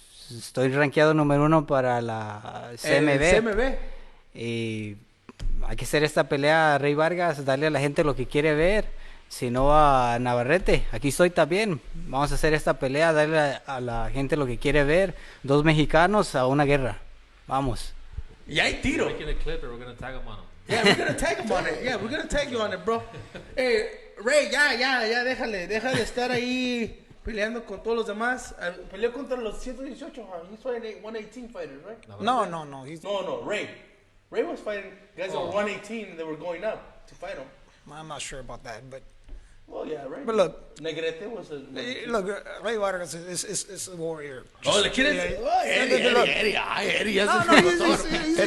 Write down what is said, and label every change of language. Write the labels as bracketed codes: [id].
[es] Estoy rankeado número 1 para la CMB. Y hay que hacer esta pelea a Rey Vargas, darle a la gente lo que quiere ver. Si no, a Navarrete, aquí estoy también. Vamos a hacer esta pelea, darle a la gente lo que quiere ver. 2 mexicanos a una guerra. Vamos. Y hay tiro. [en] We're making a clip and we're going to tag him on him. Yeah, we're going to tag him on it. Yeah, we're going to tag you on it, bro. [es] Hey, Rey, ya, déjale estar ahí peleando con todos los demás. Peleó contra los 118. [en] He's fighting 118 fighters, right? No. No, Rey. Rey was fighting guys that were 118 and they were going up to fight him. I'm not sure about that, but. Well, yeah, right. But look, Negrete was a. Look, Rey Vargas is a warrior. Oh, the kid is. Eddie.